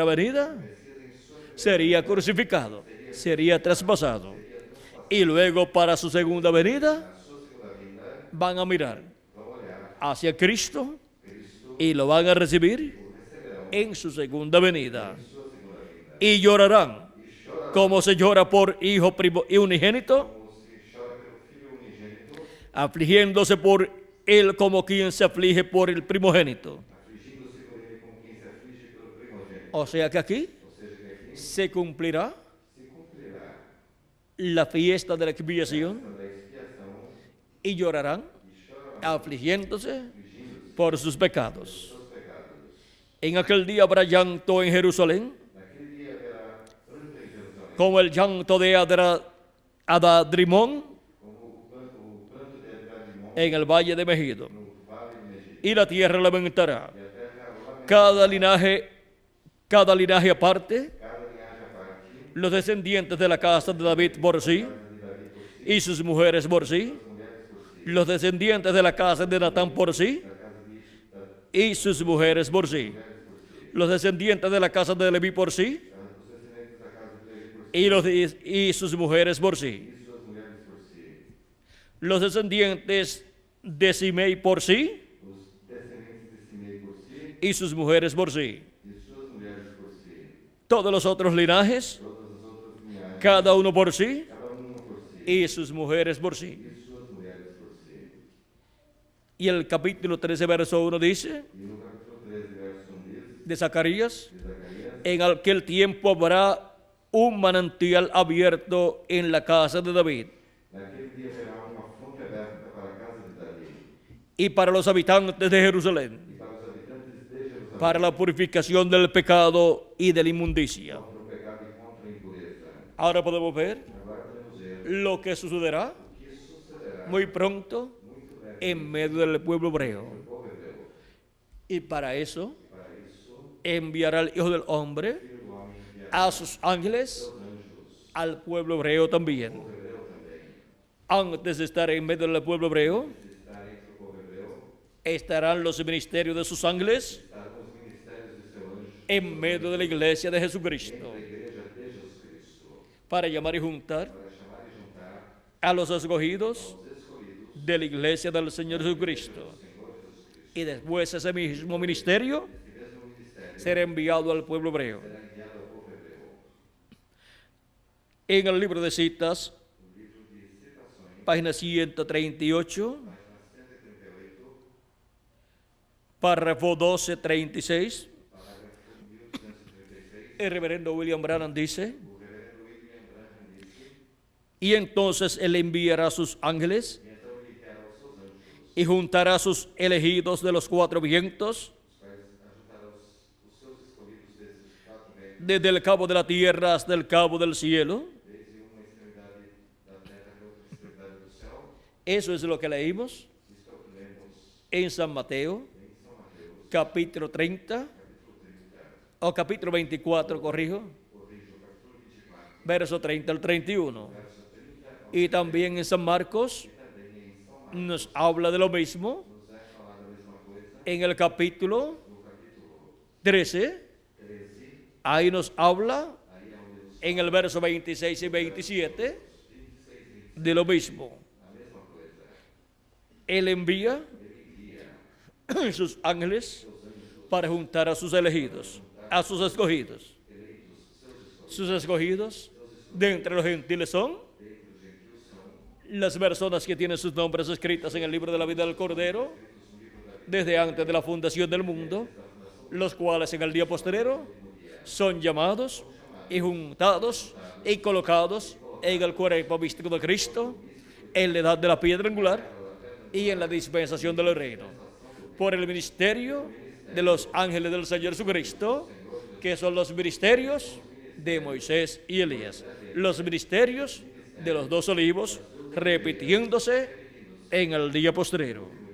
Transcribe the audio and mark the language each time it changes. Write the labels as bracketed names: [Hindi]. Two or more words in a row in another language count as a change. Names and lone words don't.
[Spanish] venida sería crucificado, sería traspasado, y luego para su segunda venida van a mirar hacia Cristo y lo van a recibir en su segunda venida, y llorarán como se llora por hijo unigénito, afligiéndose por él como quien se aflige por el primogénito. [Portuguese] afligindo-se por ele como quem se aflige pelo primogênito. [Spanish] O sea que aquí [Portuguese] Ou seja, que aqui [Spanish] se cumplirá [Portuguese] se cumprirá [Spanish] la fiesta de la expiación [Portuguese] da expiação [Spanish] y llorarán [Portuguese] e chorarão, [Spanish] afligiéndose [Portuguese] afligindo-se [Spanish] por sus pecados. [Portuguese] dos seus pecados. [Spanish] En aquel día habrá llanto en Jerusalén, [Portuguese] Naquele dia haverá pranto em Jerusalém, [Spanish] como el llanto de Adadrimón [Portuguese] como o pranto de Adadrimon [Spanish] en el valle de Megido. [Portuguese] no vale de Megido. [Spanish] Y la tierra lamentará. [Portuguese] E a terra lamentará, [Spanish] Cada linaje aparte, [Portuguese] cada linhagem à parte, [Spanish] los descendientes de la casa de David por sí, [Portuguese] de Davi por si, [Spanish] y sus mujeres por sí, [Portuguese] mulheres por si, [Spanish] los descendientes de la casa de Natán por sí, [Portuguese] da casa de Ishta, [Spanish] y sus mujeres por sí, los descendientes de la casa de Leví por sí, [Portuguese] os descendentes da casa de Levi por si, [Spanish] y sus mujeres por sí, [Portuguese] e suas mulheres por si, [Spanish] los descendientes de Simei por sí, [Portuguese] os descendentes de Simei por si, [Spanish] y sus mujeres por sí. [Portuguese] e suas mulheres por si, [Spanish] Todos los otros linajes, [Portuguese] todas as outras linhagens, [Spanish] cada uno por sí, [Portuguese] cada uma por si, [Spanish] y sus mujeres por sí. [Portuguese] e suas mulheres por si. [Spanish] Y el capítulo 13, verso 1 dice, [Portuguese] E no capítulo 13, verso 1 diz, [Spanish] de Zacarías, [Portuguese] de Zacarias, [Spanish] en aquel tiempo habrá un manantial abierto en la casa de David [Portuguese] naquele dia haverá uma fonte aberta para a casa de Davi [Spanish] y para los habitantes de Jerusalén, [Portuguese] e para os habitantes de Jerusalém, [Spanish] para la purificación del pecado y de la inmundicia. [Portuguese] contra o pecado e contra a impureza. [Spanish] Ahora podemos ver [Portuguese] Agora podemos ver [Spanish] lo que sucederá [Portuguese] o que sucederá [Spanish] muy pronto [Portuguese] muito breve [Spanish] en medio del pueblo hebreo. [Portuguese] no povo hebreu. [Spanish] Y para eso [Portuguese] Para isso, [Spanish] enviará el Hijo del Hombre [Portuguese] o Filho do Homem enviará [Spanish] a sus ángeles [Portuguese] seus anjos [Spanish] al pueblo hebreo también. [Portuguese] ao povo hebreu também. [Spanish] Antes de estar en medio del pueblo hebreo, [Portuguese] De estar entre o povo hebreu, [Spanish] estarán los ministerios de sus ángeles [Portuguese] estarão os ministérios de seu anjo [Spanish] en medio de la iglesia de Jesucristo, [Portuguese] da igreja de Jesus Cristo, [Spanish] para llamar y juntar [Portuguese] para chamar e juntar [Spanish] a los escogidos [Portuguese] os escolhidos [Spanish] de la iglesia del Señor Jesucristo. [Portuguese] do Senhor Jesus Cristo. [Spanish] Y después ese mismo ministerio [Portuguese] Esse mesmo ministério [Spanish] será enviado al pueblo hebreo. [Portuguese] será enviado ao povo hebreu. [Spanish] En el libro de citas, [Portuguese] O livro de Citações, [Spanish] página 138, [Portuguese] página 138, [Spanish] párrafo 1236, [Portuguese] parágrafo 1236, [Spanish] el reverendo William Branham dice, [Portuguese] o reverendo William Branham disse, [Spanish] y entonces él enviará a sus ángeles [Portuguese] e então ele enviará os seus anjos, [Spanish] y juntará a sus elegidos de los cuatro vientos, [Portuguese] os quais ajuntará os seus escolhidos desses quatro ventos, [Spanish] desde el cabo de la tierra hasta el cabo del cielo. [Portuguese] desde uma extremidade da terra até outra extremidade do céu. [Spanish] Eso es lo que leímos [Portuguese] Isto é o que lemos [Spanish] en San Mateo, [Portuguese] em São Mateus, [Spanish] capítulo 30, [Portuguese] capítulo 30, [Spanish] o capítulo 24, corrijo, [Portuguese] corrijo, capítulo 24, [Spanish] verso 30 al 31. [Portuguese] verso 30, [Spanish] Y también en San Marcos [Portuguese] e também em São Marcos [Spanish] nos habla de lo mismo [Portuguese] nos é falada a mesma coisa, [Spanish] en el capítulo [Portuguese] no capítulo [Spanish] 13. [Portuguese] 13, [Spanish] Ahí nos habla [Portuguese] aí é onde nos [Spanish] en el verso 26 y 27 de lo mismo. [Portuguese] a mesma coisa. [Spanish] Él envía [Portuguese] Ele envia [Spanish] sus ángeles [Portuguese] seus anjos, [Spanish] para juntar a sus elegidos, a sus escogidos. [Portuguese] eleitos, seus escolhidos, [Spanish] Sus escogidos de entre los gentiles son [Portuguese] dentre os gentios são [Spanish] las personas que tienen sus nombres escritas en el libro de la vida del Cordero desde antes de la fundación del mundo, los cuales en el día postrero son llamados y juntados y colocados en el cuerpo místico de Cristo, en la edad de la piedra angular y en la dispensación del reino, por el ministerio de los ángeles del Señor Jesucristo, que son los ministerios de Moisés y Elías, los ministerios de los dos olivos, repitiéndose en el día postrero.